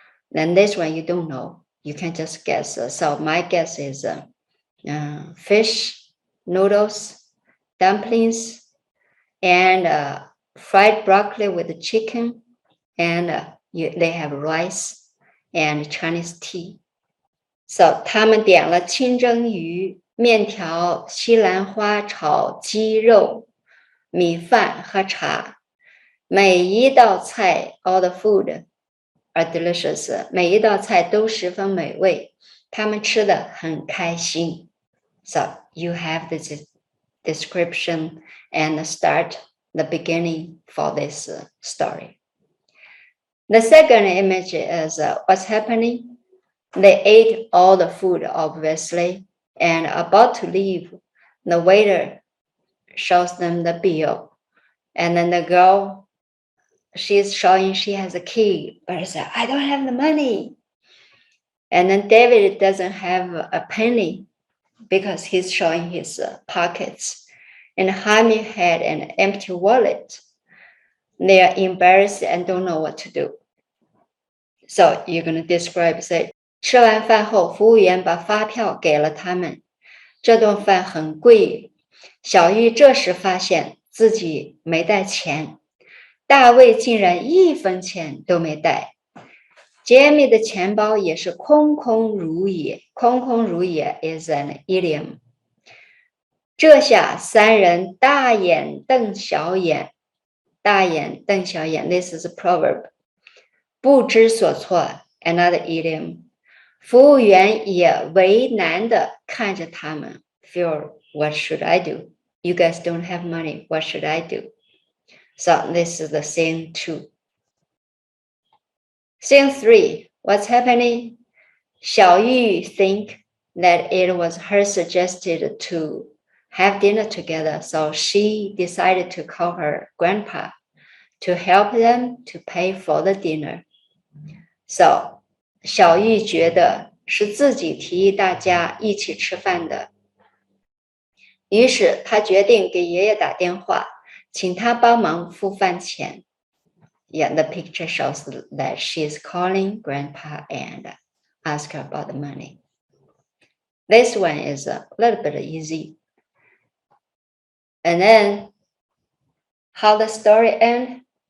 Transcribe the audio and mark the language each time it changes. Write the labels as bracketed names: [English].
[English] Then this one you don't know. You can just guess. So my guess is fish, noodles, dumplings, and fried broccoli with chicken, and they have rice and Chinese tea. [Chinese] So 他们点了清蒸鱼、面条、西兰花炒鸡肉、米饭和茶。每一道菜 [English] all the food are delicious. [Chinese] 每一道菜都十分美味，他们吃得很开心。 [English] So you have this description and start the beginning for this story. The second image is what's happening. They ate all the food, obviously, and about to leave, the waiter shows them the bill. And then the girl, she's showing she has a key, but she said, I don't have the money. And then David doesn't have a penny because he's showing his pockets. And Jaime had an empty wallet. They are embarrassed and don't know what to do. So you're going to describe, say, [Chinese] 吃完饭后，服务员把发票给了他们。这顿饭很贵。小玉这时发现自己没带钱，大卫竟然1分钱都没带。杰米的钱包也是空空如也。空空如也 [English] is an idiom。 [Chinese] 这下3人大眼瞪小眼。大眼瞪小眼 [English] ，this is a proverb。 [Chinese] 不知所措 [English] ，another idiom。 [Chinese] 服务员也为难地看着他们 ， [English] Phil, what should I do? You guys don't have money. What should I do? So this is the scene 2. Scene 3. What's happening? 小玉 think that it was her suggested to have dinner together, so she decided to call her grandpa to help them to pay for the dinner. [Chinese] So 小玉觉得是自己提议大家一起吃饭的，于是她决定给爷爷打电话，请他帮忙付饭钱。 [English] Yeah, the picture shows that she is calling grandpa and ask her about the money. This one is a little bit easy. And then how the story ends?